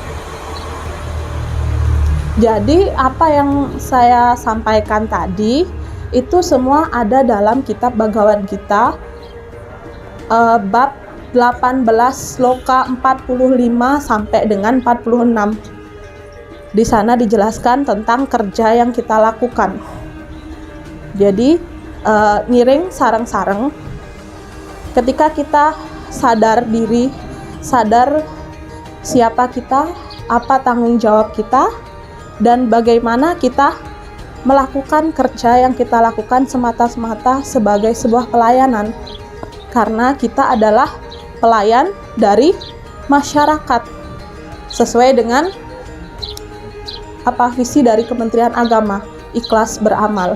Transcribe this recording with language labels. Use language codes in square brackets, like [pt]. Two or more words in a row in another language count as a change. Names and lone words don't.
[id] Jadi apa yang saya sampaikan tadi itu semua ada dalam kitab Bhagavad Gita bab 18 sloka 45 sampai dengan 46. Di sana dijelaskan tentang kerja yang kita lakukan. Jadi [ban] ngiring sareng-sareng, [id] ketika kita sadar diri, sadar siapa kita, apa tanggung jawab kita, dan bagaimana kita melakukan kerja yang kita lakukan semata-mata sebagai sebuah pelayanan, karena kita adalah pelayan dari masyarakat sesuai dengan visi dari Kementerian Agama, ikhlas beramal.